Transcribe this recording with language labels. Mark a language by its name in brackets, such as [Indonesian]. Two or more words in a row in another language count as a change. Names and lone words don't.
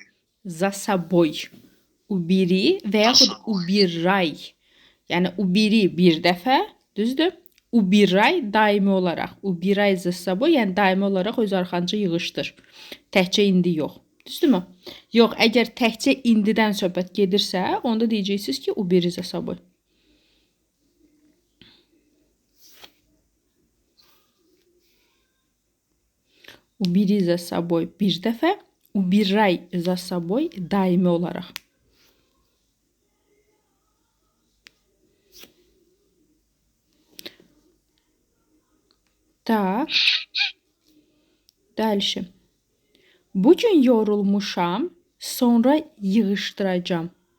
[Russian] За собой. Ubiri [Azerbaijani] və yaxud [Russian] ubiray. [Azerbaijani] Yəni ubiri bir dəfə, düzdür? Ubiray daimi olaraq. [Russian] Убирай за собой, [Azerbaijani] yəni daimi olaraq öz arxanca yığışdır. Təkcə indi yox. Düzdürmü? Yox, əgər təkcə indidən söhbət gedirsə, onda deyəcəksiniz ki, [Russian] убери за собой. Убери за собой [Azerbaijani] bir dəfə, [Russian] убирай за собой [Azerbaijani] daimi olaraq. [Russian] Так. Дальше. [Azerbaijani] Bugün yorulmuşam, sonra yığışdıracağım.